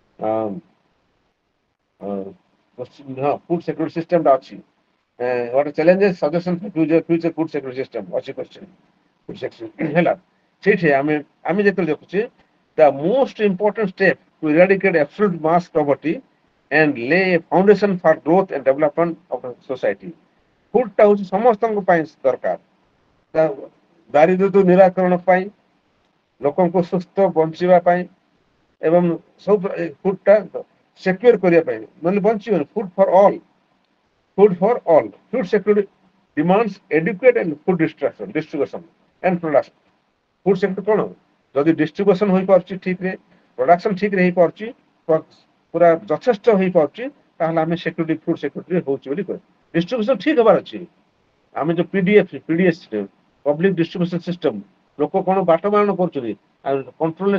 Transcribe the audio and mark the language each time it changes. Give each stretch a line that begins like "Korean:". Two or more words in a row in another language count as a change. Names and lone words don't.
English: ହଁ food security system
Odia: ଟା ଅଛି
English: what are challenges suggestions for future food security system ଅଛି question food security
Odia: ହେଲା ସେଇଠି ଆମେ ଯେତେବେଳେ ଦେଖୁଛେ
English: the most important step to eradicate absolute mass poverty and lay a foundation for growth and development of the society food
Odia: ଟା ହଉଛି ସମସ୍ତଙ୍କ ପାଇଁ ଦରକାର ଦାରିଦ୍ର୍ୟରୁ ନିରାକରଣ ପାଇଁ ଲୋକଙ୍କୁ ସୁସ୍ଥ ବଞ୍ଚିବା ପାଇଁ ଏବଂ ସବୁ ଫୁଡ ଟା ସିକ୍ୟୁର କରିବା ପାଇଁ ନହେଲେ ବଞ୍ଚିବନି
English: food for all food security demands adequate and food distribution and production food sector
Odia: କଣ ଯଦି distribution ହୋଇ ପାରୁଛି ଠିକ ରେ production ଠିକ ରେ ହେଇ ପାରୁଛି ପୁରା ଯଥେଷ୍ଟ ହେଇ ପାରୁଛି ତାହେଲେ ଆମେ
English: security food security
Odia: ହଉଛି ବୋଲି କହିବା distribution ଠିକ ହବାର ଅଛି ଆମେ ଯୋଉ
English: PDS public distribution system
Odia: ଲୋକ କଣ ବାଟମାରଣା କରୁଛନ୍ତି ଆଉ କଣ୍ଟ୍ରୋଲରେ